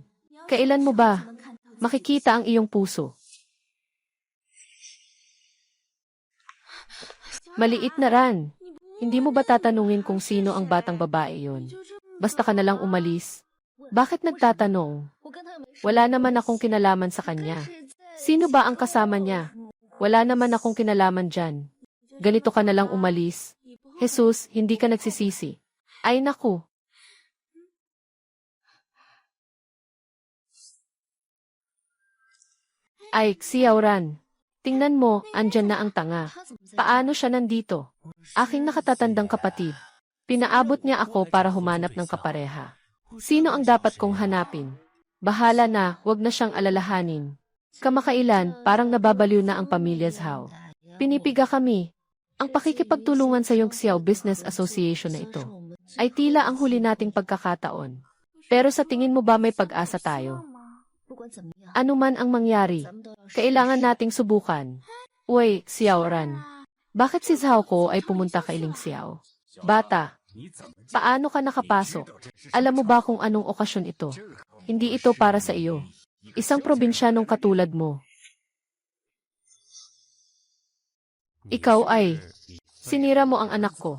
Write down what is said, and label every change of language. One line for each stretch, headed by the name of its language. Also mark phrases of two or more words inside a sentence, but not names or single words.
Filipino: Kailan mo ba makikita ang iyong puso? Maliit na ran. Hindi mo ba tatanungin kung sino ang batang babae yon? Basta ka na lang umalis. Bakit nagtatanong?
Chinese: 我跟他又没说
Filipino: Wala naman akong kinalaman sa kanya. Sino ba ang kasama niya? Wala naman akong kinalaman dyan. Ganito ka na lang umalis. Jesus, hindi ka nagsisisi. Ay naku. Ay, Xiaoran. Tingnan mo, andyan na ang tanga.
Chinese: 他怎么在
Filipino: Paano siya nandito? Aking nakatatandang kapatid. Pinaabot niya ako para humanap ng kapareha. Sino ang dapat kong hanapin? Bahala na, wag na siyang alalahanin. Kamakailan, parang nababaliw na ang pamilya Zhao. Pinipiga kami. Ang pakikipagtulungan sa yung Xiao Business Association na ito ay tila ang huli nating pagkakataon. Pero sa tingin mo ba may pag-asa tayo?
Chinese: 不管怎么样，
Filipino: Ano man ang mangyari,
Chinese: 咱们都要试
Filipino: kailangan nating subukan. Uy, Xiaoran. Bakit si Zhao ko ay pumunta kay Ling Xiao? Bata, paano ka nakapasok? Alam mo ba kung anong okasyon ito? Hindi ito para sa iyo. Isang probinsyanong katulad mo. Ikaw ay, sinira mo ang anak ko.